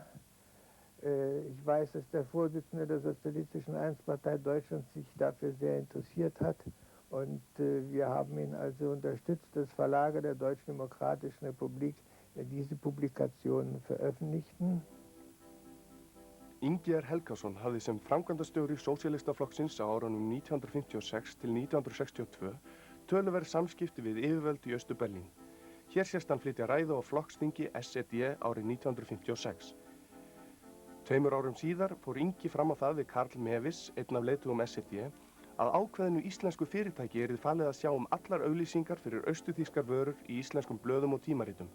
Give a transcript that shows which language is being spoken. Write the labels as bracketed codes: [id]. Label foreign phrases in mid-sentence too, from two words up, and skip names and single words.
[de] Ich weiß, dass der Vorsitzende der Sozialistischen Einheitspartei Deutschlands sich dafür sehr interessiert hat und wir haben ihn also unterstützt, dass Verlage der Deutschen Demokratischen Republik diese Publikationen veröffentlichten. [is] Ingi Helgason hafði sem framkvæmdastjóri Sósíalistaflokksins á árunum 1956 til 1962 töluverð samskipti við yfirvöld í Austur-Berlín. Hér sést hann flytja ræðu á flokksþingi SED árið 1956. 2 árum síðar fór Ingi fram á það við Karl Mewis, einn af leiðtogum SED, að ákveðinu íslensku fyrirtæki yrði falið að sjá allar auglýsingar fyrir austurþýskar vörur í íslenskum blöðum og tímaritum.